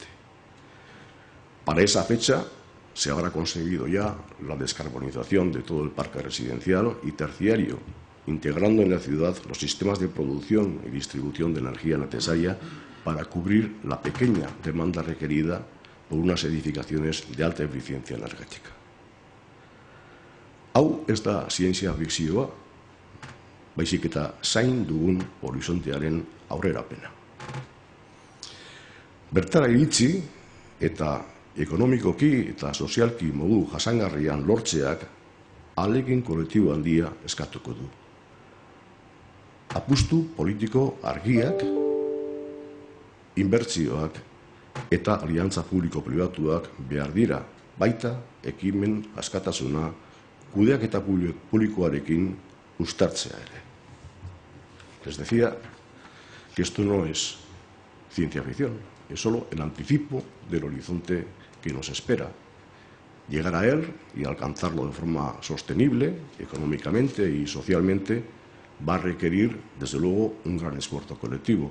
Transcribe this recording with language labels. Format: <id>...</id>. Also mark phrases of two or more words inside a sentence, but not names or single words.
<es>Para esa fecha se habrá conseguido ya la descarbonización de todo el parque residencial y terciario, integrando en la ciudad los sistemas de producción y distribución de energía necesaria para cubrir la pequeña demanda requerida por unas edificaciones de alta eficiencia energética.</es> <eu>Hau ez da zientzia fikzioa, baizik eta zain dugun horizontearen aurrerapena. Bertara iritsi eta ekonomikoki eta sozialki modu jasangarrian lortzeak ahalegin kolektibo handia eskatuko du. Apustu politiko argiak, inbertsioak eta aliantza publiko-pribatuak behar dira, baita ekimen askatasuna kudeaketa publikoarekin uztartzea ere.</eu> <es>Les decía que esto no es ciencia ficción, es solo el anticipo del horizonte que nos espera. Llegar a él y alcanzarlo de forma sostenible, económicamente y socialmente, va a requerir, desde luego, un gran esfuerzo colectivo.</es>